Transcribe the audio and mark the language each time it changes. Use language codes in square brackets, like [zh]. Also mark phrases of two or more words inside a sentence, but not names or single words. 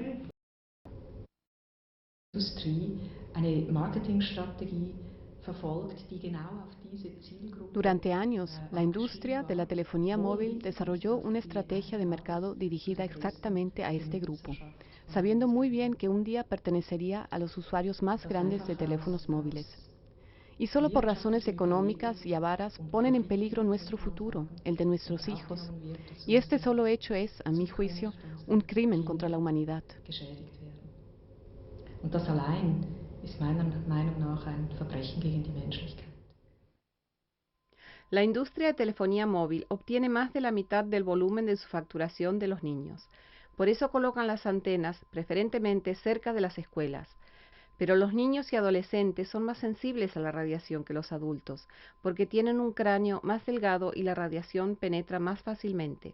[es] Durante años, la industria de la telefonía móvil desarrolló una estrategia de mercado dirigida exactamente a este grupo, sabiendo muy bien que un día pertenecería a los usuarios más grandes de teléfonos móviles. Y solo por razones económicas y avaras ponen en peligro nuestro futuro, el de nuestros hijos. Y este solo hecho es, a mi juicio, un crimen contra la humanidad. [de] Und das allein ist meiner Meinung nach ein Verbrechen gegen die Menschlichkeit. [es] La industria de telefonía móvil obtiene más de la mitad del volumen de su facturación de los niños. Por eso colocan las antenas, preferentemente cerca de las escuelas. Pero los niños y adolescentes son más sensibles a la radiación que los adultos, porque tienen un cráneo más delgado y la radiación penetra más fácilmente.